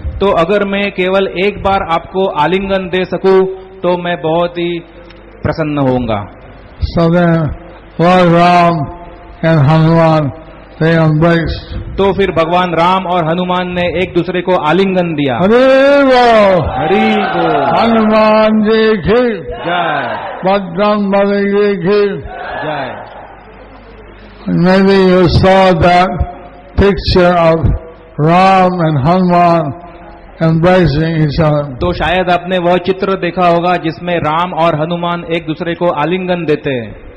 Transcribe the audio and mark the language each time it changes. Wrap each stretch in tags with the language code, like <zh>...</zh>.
<hi>तो अगर मैं केवल एक बार आपको आलिंगन दे सकूं तो मैं बहुत ही प्रसन्न होऊंगा.</hi> <en>So then, Lord Ram and Hanuman, they embraced.</en> <hi>तो फिर भगवान राम और हनुमान ने एक दूसरे को आलिंगन दिया. Hare Bol! हरि बोल. Hanuman ji ki, जय Bajrang Bali ji ki. जय.</hi> <en>Maybe you saw that picture of Ram and Hanuman embracing each other.</en> <hi>तो शायद आपने वह चित्र देखा होगा जिसमें राम और हनुमान एक दूसरे को आलिंगन देते हैं.</hi>